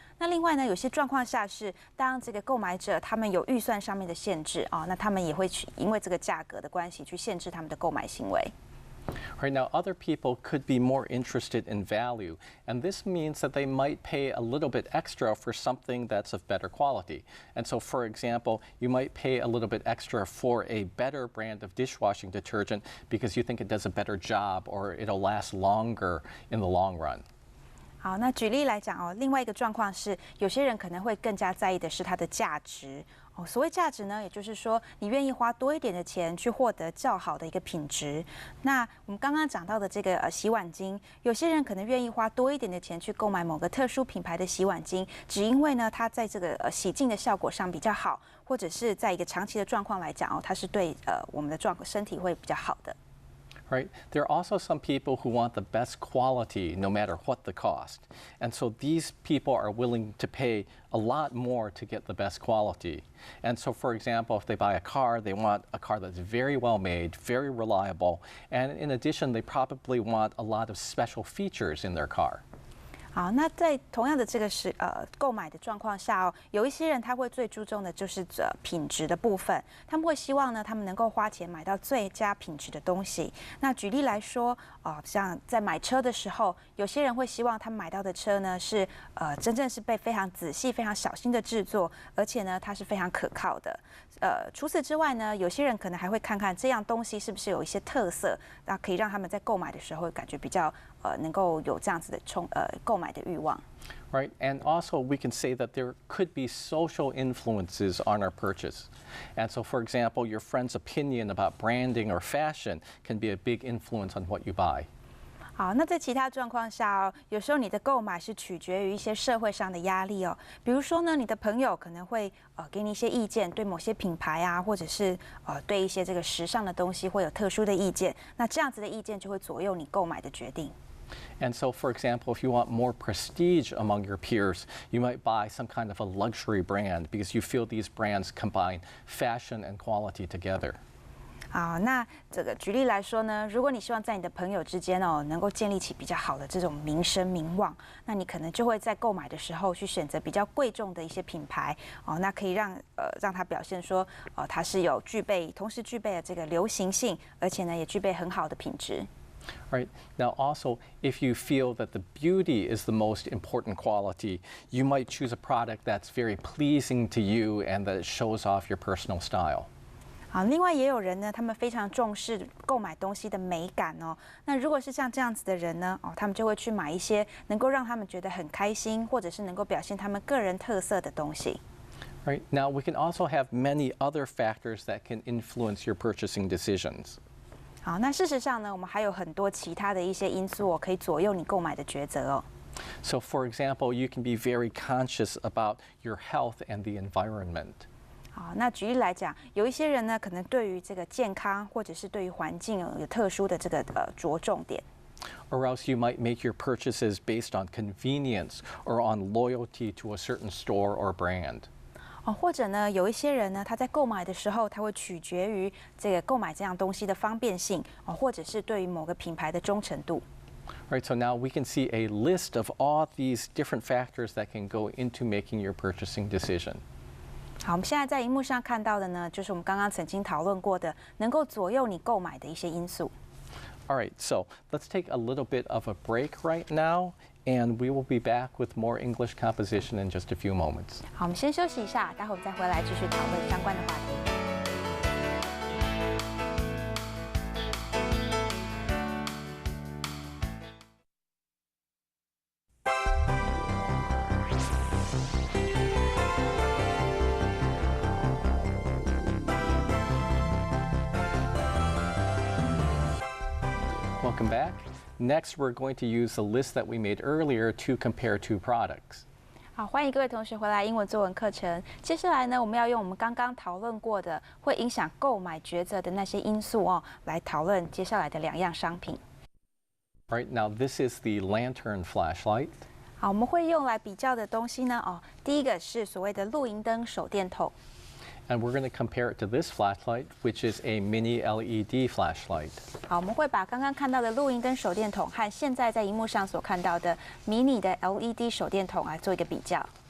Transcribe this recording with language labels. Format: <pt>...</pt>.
<zh>那另外呢，有些状况下是当这个购买者他们有预算上面的限制那他们也会去因为这个价格的关系去限制他们的购买行为。</zh> <en>Right now, other people could be more interested in value, and this means that they might pay a little bit extra for something that's of better quality. And so, for example, you might pay a little bit extra for a better brand of dishwashing detergent because you think it does a better job or it'll last longer in the long run.</en> <zh>好，那举例来讲另外一个状况是，有些人可能会更加在意的是它的价值所谓价值呢，也就是说你愿意花多一点的钱去获得较好的一个品质。那我们刚刚讲到的这个洗碗巾，有些人可能愿意花多一点的钱去购买某个特殊品牌的洗碗巾，只因为呢它在这个洗净的效果上比较好，或者是在一个长期的状况来讲它是对我们的身体会比较好的。</zh> <en>Right? There are also some people who want the best quality no matter what the cost. And so these people are willing to pay a lot more to get the best quality. And so, for example, if they buy a car, they want a car that's very well made, very reliable, and in addition, they probably want a lot of special features in their car.</en> <zh>好，那在同样的这个购买的状况下有一些人他会最注重的就是品质的部分，他们会希望呢，他们能够花钱买到最佳品质的东西。那举例来说像在买车的时候，有些人会希望他们买到的车呢是真正是被非常仔细、非常小心的制作，而且呢它是非常可靠的。除此之外呢，有些人可能还会看看这样东西是不是有一些特色，那可以让他们在购买的时候感觉比较能够有这样子的购买的欲望。</zh> <en>Right, and also we can say that there could be social influences on our purchase. And so, for example, your friend's opinion about branding or fashion can be a big influence on what you buy.</en> <zh>好，那在其他状况下有时候你的购买是取决于一些社会上的压力比如说呢，你的朋友可能会给你一些意见，对某些品牌啊，或者是对一些这个时尚的东西会有特殊的意见，那这样子的意见就会左右你购买的决定。</zh> <en>And so, for example, if you want more prestige among your peers, you might buy some kind of a luxury brand because you feel these brands combine fashion and quality together.</en> <zh>好，那这个举例来说呢，如果你希望在你的朋友之间能够建立起比较好的这种名声名望，那你可能就会在购买的时候去选择比较贵重的一些品牌那可以让它表现说它是有同时具备了这个流行性，而且呢也具备很好的品质。</zh> <en>Right. Now, also, if you feel that the beauty is the most important quality, you might choose a product that's very pleasing to you and that it shows off your personal style.</en> <zh>好，另外也有人呢，他们非常重视购买东西的美感那如果是像这样子的人呢，他们就会去买一些能够让他们觉得很开心，或者是能够表现他们个人特色的东西。</zh> <en>Right. Now, we can also have many other factors that can influence your purchasing decisions.</en> <zh>好，那事实上呢，我们还有很多其他的一些因素可以左右你购买的抉择</zh> <en>So, for example, you can be very conscious about your health and the environment.</en> <zh>好，那举例来讲，有一些人呢，可能对于这个健康或者是对于环境有特殊的这个着重点。</zh> <en>Or else you might make your purchases based on convenience or on loyalty to a certain store or brand.</en> <zh>或者呢，有一些人呢，他在购买的时候，他会取决于这个购买这样东西的方便性或者是对于某个品牌的忠诚度。</zh> <en>Right, so now we can see a list of all these different factors that can go into making your purchasing decision.</en> <zh>好，我们现在在荧幕上看到的呢，就是我们刚刚曾经讨论过的，能够左右你购买的一些因素。</zh> <en>All right, so let's take a little bit of a break right now, and we will be back with more English composition in just a few moments.</en> <zh>好，我们先休息一下，待会我们再回来继续讨论相关的话题。</zh> <en>Welcome back. Next, we're going to use the list that we made earlier to compare two products.</en> <zh>好，欢迎各位同学回来英文作文课程。接下来呢，我们要用我们刚刚讨论过的会影响购买抉择的那些因素来讨论接下来的两样商品。</zh> <en>All right, now this is the lantern flashlight.</en> <zh>好，我们会用来比较的东西呢，第一个是所谓的露营灯手电筒。</zh> <en>And we're going to compare it to this flashlight, which is a mini LED flashlight.</en> <zh>好，我们会把刚刚看到的露营灯手电筒和现在在荧幕上所看到的迷你的 LED 手电筒来做一个比较。</zh>